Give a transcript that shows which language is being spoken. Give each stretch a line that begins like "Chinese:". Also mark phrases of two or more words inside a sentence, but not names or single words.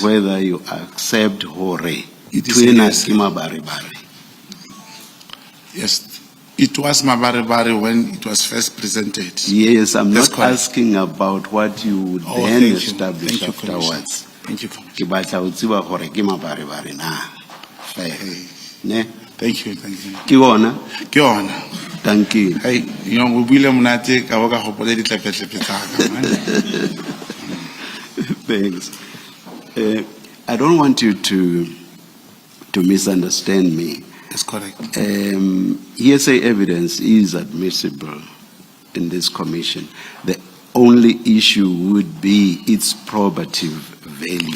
English: whether you accept hore. It is yes. Mabaribari. Yes, it was Mabaribari when it was first presented. Yes, I'm That's not correct. asking about what you would Oh, then thank you. establish Thank you, afterwards. Thank you, Commissioner.
Southern Sotho: Ke batla ho tseba hore ke mabaribari na. Ne?
English: Thank you, thank you.
Southern Sotho: Ke ona? Ke yona.
English: Thank you.
Southern Sotho: Hey, o buile monate ka bo ka gopola ditlepe-tlepe tsa ka.
English: Thanks. I don't want you to misunderstand me. That's correct. Hearsay evidence is admissible in this commission. The only only issue would be its probative value.